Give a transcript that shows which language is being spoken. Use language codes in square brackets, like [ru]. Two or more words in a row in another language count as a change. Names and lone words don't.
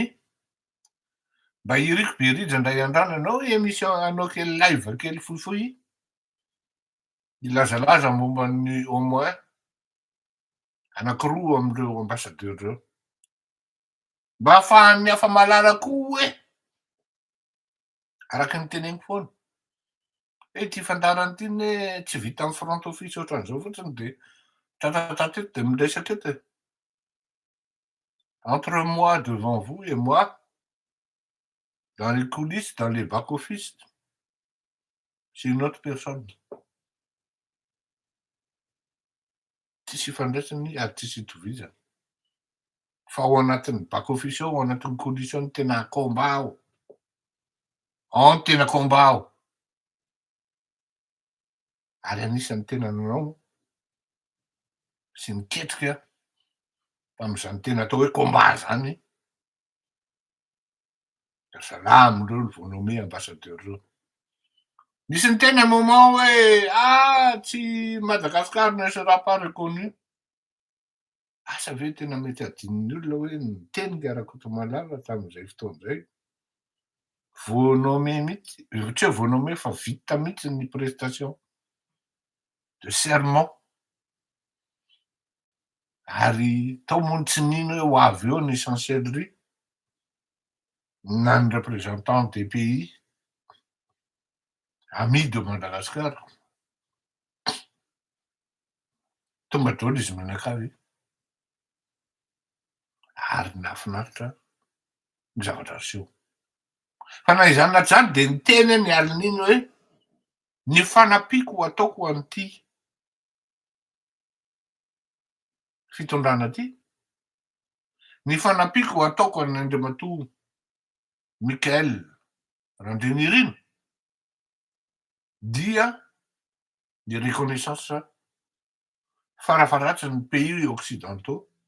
[mg] Mba iriko Berizy indray andrano anao émission anao kely live kely fohifohy ilazalaza momban'ny [fr] au moins [mg] anankiroa amin'ireo ambassadeur reo. Mba ahafahan'ny hafa malala koa hoe araky ny teneniko foana hoe ty fandarany ty ne tsy vita amin'ny [en] front office [mg] ohatran'izao fotsiny de tratratrat eto de miresaka eto [fr] entre moi devant vous et moi dans les coulisses, dans les back-office, c'est une autre personne. [mg] Tsisy ifandraisany ary tsisy itovizany. Fa ao anatin'ny back-office ao anatin'ny coulisses ao no tena combat ao. Ao no tena combat ao. Ary anisan'ny tena nanao sy niketrika tamin'izany tena atao hoe combat zany. Salamy reo vao nommé ambassadeur reo. Nisy ny tena moment hoe tsy Madagascar [fr] ne sera pas reconnu. [mg] asa ve tena mety adininy olona hoe niteny Rakotomalala tamin'izay fotoana izay. Voanome mihitsy, tsy hoe voanome fa vita mihitsy ny [fr] prestation de serment. [mg] Ary tao moa tsy nino hoe ho avy eo ny chancellerie na ny [fr] représentant des pays amis de Madagascar. [mg] Tonga daholo izy mianakavy ary nahafinaritra ny zavatra aseho. Fa na izany na zany de niteny ny alin'iny hoe ny fanampiako ho ataoko an'ity fitondrana ty, ny fanampiako ho ataoko any Andriamatoa Mikael Randrinirina dia ny reconnaissance farafaratsy ny [fr] pays occidentaux.